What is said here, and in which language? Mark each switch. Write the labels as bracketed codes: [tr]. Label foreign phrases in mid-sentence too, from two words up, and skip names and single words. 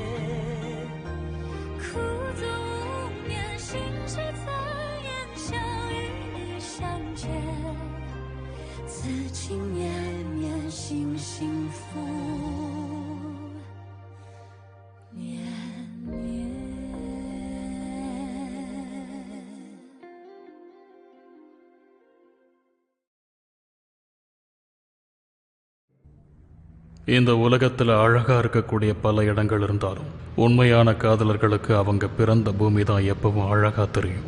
[zh] 苦足无眠，心事残烟，想与你相见，此情绵绵，心幸福绵绵。 [ta] இந்த உலகத்தில் அழகா இருக்கக்கூடிய பல இடங்கள் இருந்தாலும் உண்மையான காதலர்களுக்கு அவங்க பிறந்த பூமி தான் எப்பவும் அழகா தெரியும்.